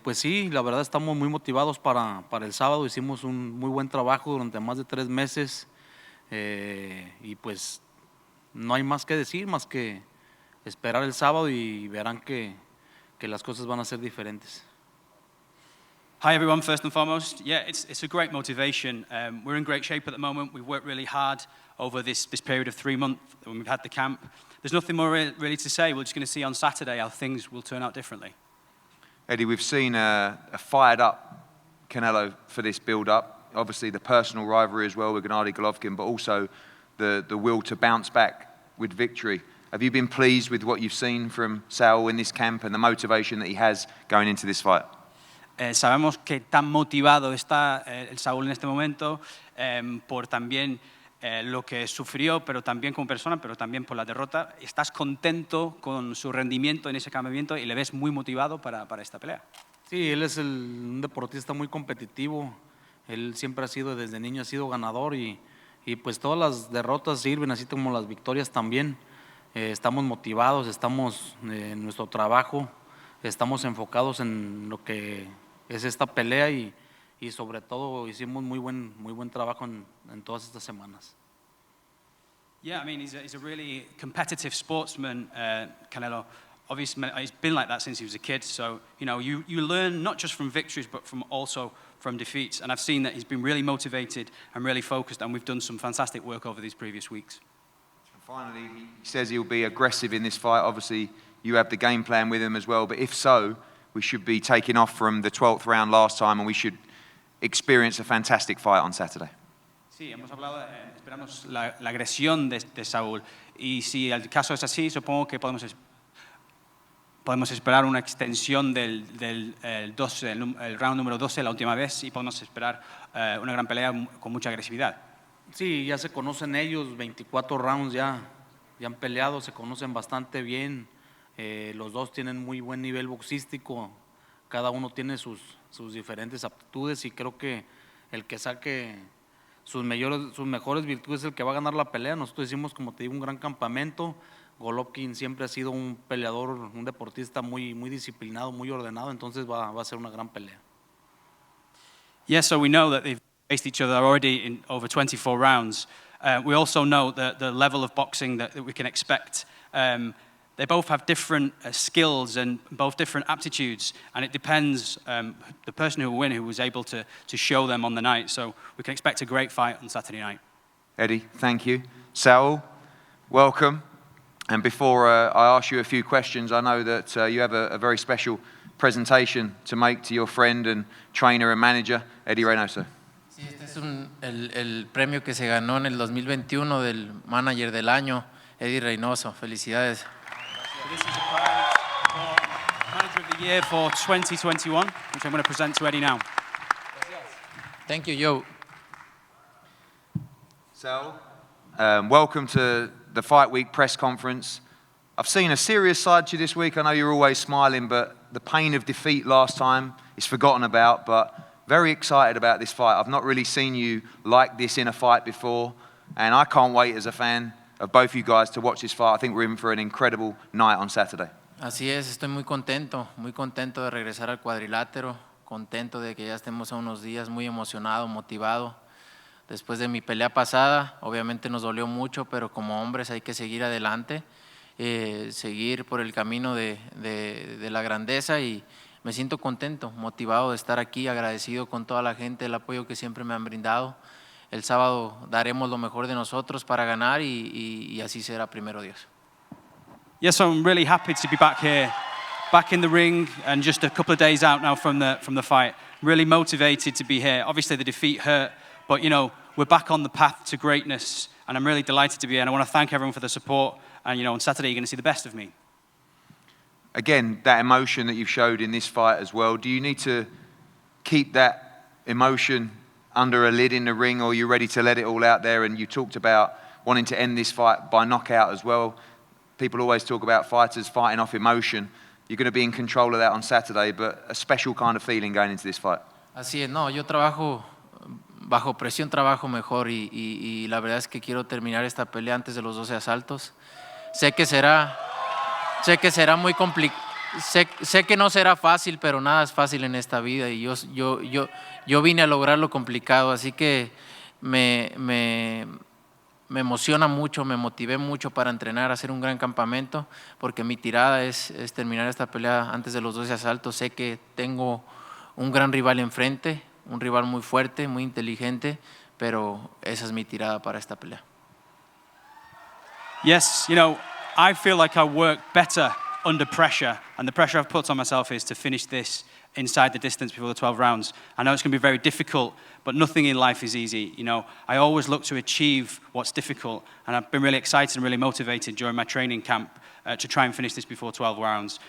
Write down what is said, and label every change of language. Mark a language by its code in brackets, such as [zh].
[es] Pues sí, la verdad estamos muy motivados para el sábado. Hicimos un muy buen trabajo durante más de 3 meses y pues no hay más que decir, más que esperar el sábado y verán que las cosas van a ser diferentes. [en] Hi everyone, first and foremost. Yeah, it's a great motivation. We're in great shape at the moment. We've worked really hard over this period of 3 months when we've had the camp. There's nothing more really to say. We're just going to see on Saturday how things will turn out differently. Eddie, we've seen a fired up Canelo for this build-up. Obviously the personal rivalry as well with Gennady Golovkin, but also the will to bounce back with victory. Have you been pleased with what you've seen from Saul in this camp and the motivation that he has going into this fight? [es] Sabemos que tan motivado está el Saúl en este momento por también lo que sufrió, pero también como persona, pero también por la derrota. ¿Estás contento con su rendimiento en ese campamento y le ves muy motivado para esta pelea? Sí, él es un deportista muy competitivo. Él siempre ha sido, desde niño ha sido ganador y pues todas las derrotas sirven, así como las victorias también. Estamos motivados, estamos en nuestro trabajo, estamos enfocados en lo que es esta pelea y sobre todo hicimos muy buen trabajo en todas estas semanas. [en] Yeah, I mean, he's a really competitive sportsman, Canelo. Obviously, he's been like that since he was a kid. So, you learn not just from victories, but also from defeats. And I've seen that he's been really motivated and really focused, and we've done some fantastic work over these previous weeks. And finally, he says he'll be aggressive in this fight. Obviously, you have the game plan with him as well. But if so, we should be taking off from the 12th round last time, and we should experience a fantastic fight on Saturday. [es] Sí, hemos hablado, esperamos la agresión de Saúl. Y si el caso es así, supongo que podemos esperar una extensión del 12, el round número 12, la última vez, y podemos esperar una gran pelea con mucha agresividad. Sí, ya se conocen ellos, 24 rounds ya han peleado, se conocen bastante bien. Los dos tienen muy buen nivel boxístico, cada uno tiene sus diferentes aptitudes y creo que el que saque sus mejores virtudes es el que va a ganar la pelea. Nosotros hicimos, como te digo, un gran campamento. Golovkin siempre ha sido un peleador, un deportista muy disciplinado, muy ordenado, entonces va a ser una gran pelea. [en] Yes, so we know that they've faced each other already in over 24 rounds. We also know the level of boxing that we can expect. They both have different skills and both different aptitudes, and it depends the person who will win, who was able to show them on the night. So we can expect a great fight on Saturday night. Eddie, thank you. Saul, welcome. And before I ask you a few questions, I know that you have a very special presentation to make to your friend and trainer and manager, Eddie Reynoso. [es] Sí, este es el premio que se ganó en el 2021 del Manager del Año, Eddie Reynoso. Felicidades. [en] So this is a prize for Manager of the Year for 2021, which I'm going to present to Eddie now. Thank you, Joe. Saul, welcome to the Fight Week press conference. I've seen a serious side to you this week. I know you're always smiling, but the pain of defeat last time is forgotten about, but very excited about this fight. I've not really seen you like this in a fight before, and I can't wait as a fan of both you guys to watch this fight. I think we're in for an incredible night on Saturday. [es] Así es, estoy muy contento de regresar al cuadrilátero, contento de que ya estemos a unos días, muy emocionado, motivado. Después de mi pelea pasada, obviamente nos dolió mucho, pero como hombres hay que seguir adelante seguir por el camino de la grandeza y me siento contento, motivado de estar aquí, agradecido con toda la gente, el apoyo que siempre me han brindado. El sábado daremos lo mejor de nosotros para ganar y así será, primero Dios. [en] Yes, I'm really happy to be back here, back in the ring, and just a couple of days out now from the fight. Really motivated to be here. Obviously, the defeat hurt, but you know we're back on the path to greatness, and I'm really delighted to be here. And I want to thank everyone for the support. And you know, on Saturday, you're going to see the best of me. Again, that emotion that you've showed in this fight as well. Do you need to keep that emotion under a lid in the ring, or are you ready to let it all out there? And you talked about wanting to end this fight by knockout as well. People always talk about fighters fighting off emotion. You're going to be in control of that on Saturday, but a special kind of feeling going into this fight. [es] Así es, no, yo trabajo bajo presión, trabajo mejor y la verdad es que quiero terminar esta pelea antes de los 12 asaltos. Sé que será muy complicado. Sé que no será fácil, pero nada es fácil en esta vida y yo vine a lograr lo complicado, así que me emociona mucho, me motivé mucho para entrenar, hacer un gran campamento, porque mi tirada es terminar esta pelea antes de los 12 asaltos. Sé que tengo un gran rival enfrente, un rival muy fuerte, muy inteligente, pero esa es mi tirada para esta pelea. [en] Yes, you know, I feel like I work better under pressure, and the pressure I've put on myself is to finish this inside the distance before the 12 rounds. I know it's going to be very difficult, but nothing in life is easy. You know, I always look to achieve what's difficult, and I've been really excited and really motivated during my training camp to try and finish this before 12 rounds.